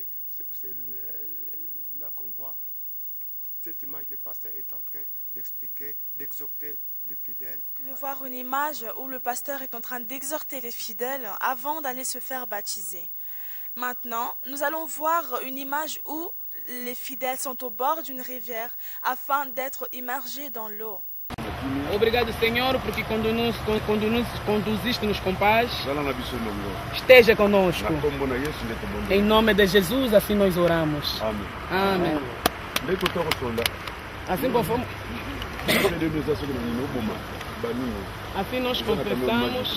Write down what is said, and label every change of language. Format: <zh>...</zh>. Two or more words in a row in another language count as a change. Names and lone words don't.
<fr>C'est pour cela qu'on voit cette image, le pasteur est en train d'expliquer, d'exhorter les fidèles. De voir une image où le pasteur est en train d'exhorter les fidèles avant d'aller se faire baptiser. Maintenant, nous allons voir une image où les fidèles sont au bord d'une rivière afin d'être immergés dans l'eau.</fr> <pt>Obrigado, Senhor, porque quando nos conduziste-nos com paz, esteja conosco. Em nome de Jesus, assim nós oramos. Amém. Assim conforme. Assim nós confessamos.</pt>